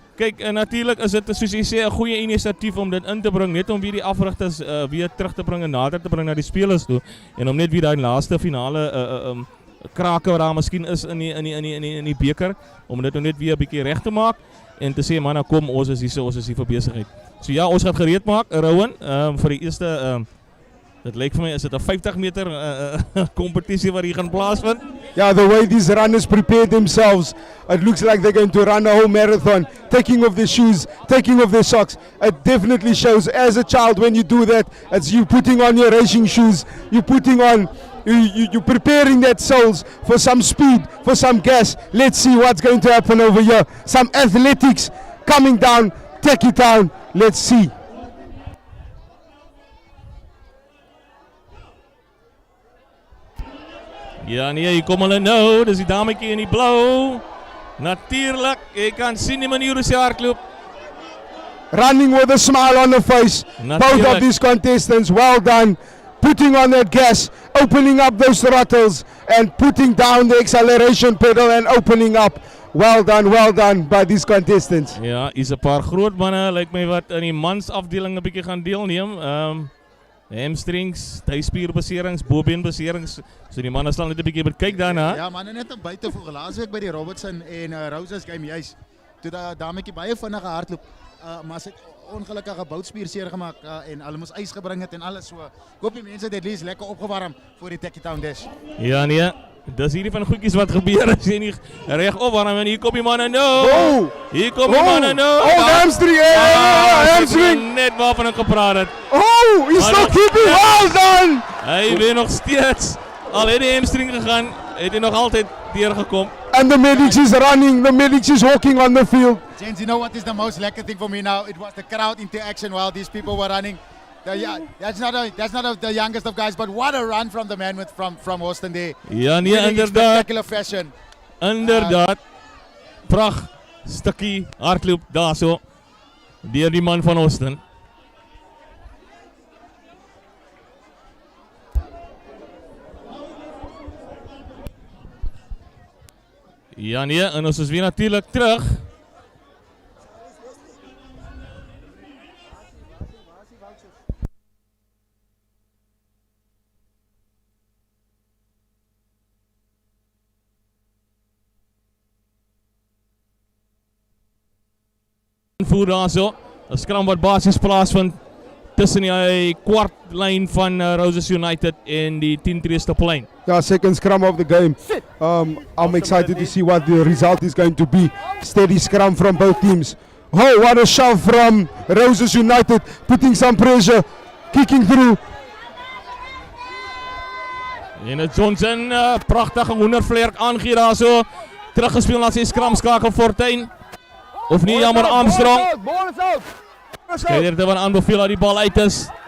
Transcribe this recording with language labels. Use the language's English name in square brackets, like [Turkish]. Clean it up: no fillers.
[Afrikaans] Kyk, natuurlijk is dit soos jy sê 'n goeie inisiatief om dit in te bring, net om weer die afrigters weer terug te bring en nader te bring na die spelers toe en om net weer daai laaste finale krake wat daar miskien is in die beker, om dit net weer 'n bietjie reg te maak en te sê man, kom, ons is hier vir besigheid. So ja, ons gaan gereed maak, Rowan, vir die eerste dit lyk vir my is dit 'n 50 meter kompetisie wat hier gaan plaasvind. [English] Yeah, the way these runners prepare themselves, it looks like they're going to run a whole marathon, taking off their shoes, taking off their socks. It definitely shows as a child when you do that, it's you putting on your racing shoes, you're preparing that souls for some speed, for some gas. Let's see what's going to happen over here. Some athletics coming down, take it down, let's see. [Afrikaans] Ja nee, hier kom hulle nou, dis die dametjie in die blou. Natuurlijk, jy kan sien die manier hoe sy hardloop. [English] Running with a smile on the face, both of these contestants, well done. Putting on that gas, opening up those throttles and putting down the acceleration pedal and opening up. Well done by these contestants. [Afrikaans] Ja, is 'n paar groot manne, lyk my wat in die mansafdeling 'n bietjie gaan deelneem. Hamstrings, tuispierbeserings, bobeenbeserings. So die manne sal net 'n bietjie kyk daarna. Ja, manne net om buite voel. Laasweek by die Robertson en Roses game juis. Toe daai dametjie baie vinnig gehardloop. Maar sy het ongelukkige boutspier seer gemaak en hulle moes ys gebring het en alles so. Ek hoop die mense het [English] at least [Afrikaans] lekker opgewarm vir die Techie Town Dash. Ja nee, dis hierdie van goedjies wat gebeur as jy nie reg opwarm en hier kom die manne nou. Oh! Hier kom die manne nou. [English] Oh, hamstring! Hamstring! [Afrikaans] Net waarvan ek gepraat het. [English] Oh, he's still keeping, well done! [Afrikaans] Hy weer nog steeds. Al het die hamstring gegaan, het hy nog altyd deurgekom. [English] And the medics is running, the medics is walking on the field. James, you know what is the most lekker thing for me now? It was the crowd interaction while these people were running. That's not the youngest of guys, but what a run from the man from Hawston there. [Afrikaans] Ja nee, [English] Winning in [Afrikaans] inderdaad. [English] spectacular fashion. [Afrikaans] Inderdaad. Pragt stukkie hardloop daarso deur die man van Hawston. Ja nee, en ons is weer natuurlijk terug. Voer daar so, 'n skram wat basies plaasvind tussen die kwartlyn van Roses United en die 10-tree stoplyn. [English] Yeah, second scrum of the game. I'm excited to see what the result is going to be. Steady scrum from both teams. Oh, what a shove from Roses United, putting some pressure, kicking through. [Afrikaans] En het Johnson, prachtige hoendervlerk aangee daar so. Teruggespeel na sy skramskakel Fortuin. Of nie, jammer Armstrong. Skeider van aanbeveel dat die bal uit is.